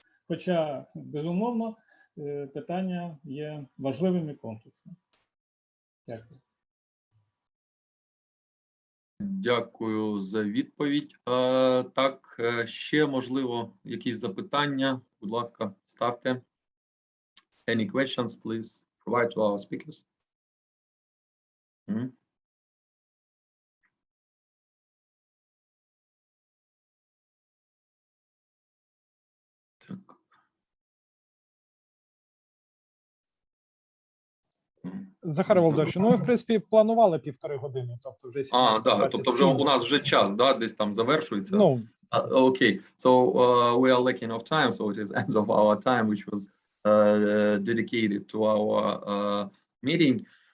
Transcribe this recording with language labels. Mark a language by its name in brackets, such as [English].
[Ukrainian] Хоча, безумовно, питання є важливим і комплексним. Дякую. Дякую за відповідь. Так, ще, можливо, якісь запитання? Будь ласка, ставте. [English] Any questions, please provide to our speakers. [Ukrainian] Так. Захар Володимирович, ну, ви, в принципі, планували 1,5 години, тобто вже 17. Да, тобто вже у нас вже час, да, десь там завершується. Ну, [English] Okay, so we are lacking of time, so it is end of our time, which was dedicated to our meeting.